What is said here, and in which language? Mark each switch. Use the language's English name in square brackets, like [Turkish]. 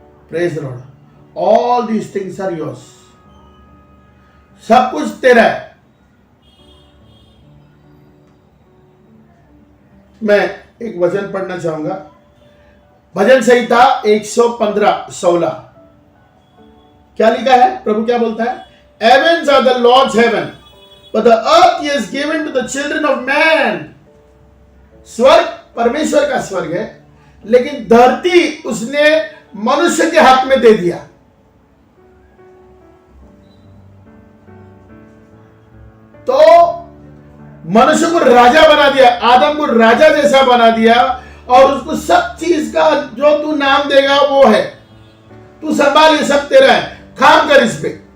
[English] Praise the lord. All these things are yours, [Hindi] सब कुछ तेरा है। मैं एक वचन पढ़ना चाहूंगा, भजन संहिता 115:16। क्या लिखा है? प्रभु क्या बोलता है? [English] Heavens are the Lord's heaven, but the earth he has given to the children of man. [Hindi] स्वर्ग परमेश्वर का स्वर्ग है, लेकिन धरती उसने मनुष्य के हाथ में दे दिया। तो मनुष्य को राजा बना दिया, आदम को राजा जैसा बना दिया, और उसको सब चीज का जो तू नाम देगा वो है, तू संभाल, ये सब तेरा है, काम कर इस पे।